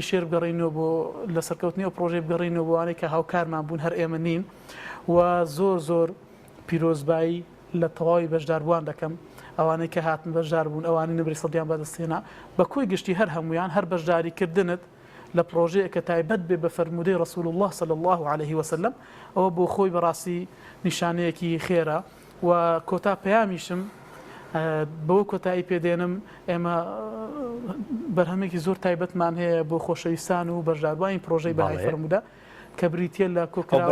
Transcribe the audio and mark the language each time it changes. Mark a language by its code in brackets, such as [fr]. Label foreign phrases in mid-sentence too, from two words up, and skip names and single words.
[ckb] شێر بگەڕینەوە بۆ لە سەرکەوتنی ئەو پرۆژەی بگەڕینەوە بۆ ئەوانەی کە هاوکارمان بوون هەر ئێمە نین و زۆر پیرۆزبایی لە تەواوی بەشداربووان دەکەم ئەوانەی کە هاتن بەشدار بوون ئەوانی نبری سەدیان بەدەستێنا بە کوی گشتی هەر هەمویان هەر بەشداریکردنت لە پرۆژەیە کە تایبەت بێ بە فەرمودەی [ar] ڕسول الله صلی الله عليه وسلم [ckb] ئەوە بۆ خۆی بەڕاستی نیشانەیەکی خێرە و کۆتا پەیامیشم بەوە کۆتایی پێدێنم ئێمە بەرهەمێکی زۆر تایبەتمان هەیە بۆ خۆشەویستان و بەشداربووانی پرۆژەی بەهای فەرموودە کە بریتە لە کۆکراوەی